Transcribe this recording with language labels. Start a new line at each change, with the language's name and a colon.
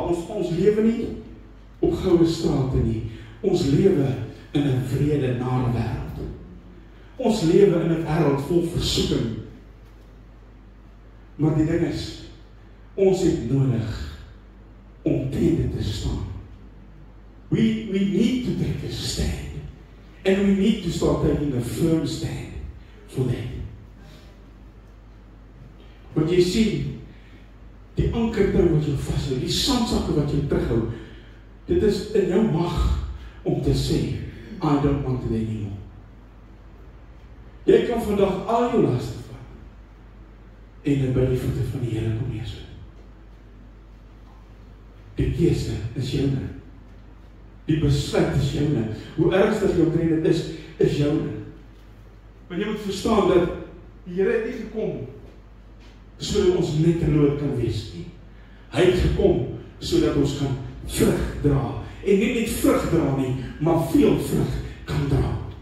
Afrikaans: Ons lewe nie op goue strate nie. Ons lewe in 'n wrede, nare wêreld. Ons lewe in 'n wêreld vol versoeking. Maar die ding is, ons het nodig om teen dit te staan.
English: We need to take a stand. And we need to start taking a firm stand for that.
Afrikaans: Want jy sien, die ankertou wat jy vashou, die sandsakke wat jy terughou, dit is in jou mag om te sê,
English: I don't want it anymore.
Afrikaans: Jy kan vandag al jou laste vat en dit by die voete van die Here kom neersit. Die keuse is joune. Die besluit is joune. Hoe ernstig jou trend is joune. Maar jy moet verstaan dat die Here het nie gekom sodat ons net geloot kan wees nie. Hy het gekom sodat ons kan vrug dra. En nie net vrug dra nie, maar veel vrug kan dra.